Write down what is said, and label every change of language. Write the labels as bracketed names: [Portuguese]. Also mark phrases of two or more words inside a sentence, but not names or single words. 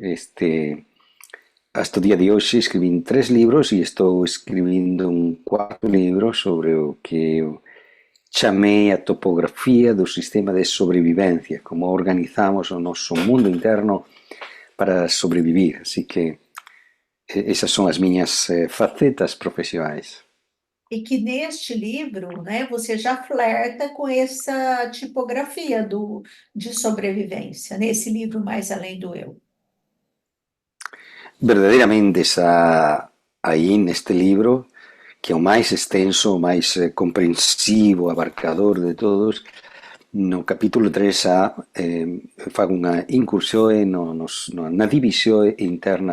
[Galician] Hasta o día de hoxe escribín 3 libros e estou escribindo un 4º libro sobre o que eu chamei a topografía do sistema de sobrevivencia, como organizamos o noso mundo interno para sobrevivir. [Portuguese] Así que essas são as minhas facetas profissionais. E que neste livro, né, você já flerta com essa tipografia de sobrevivência, nesse livro Mais Além do Eu. [Galician] Verdadeiramente xa aí neste libro, que é o máis extenso, o máis comprensivo, abarcador de todos, no capítulo 3 xa fago unha incursión na división interna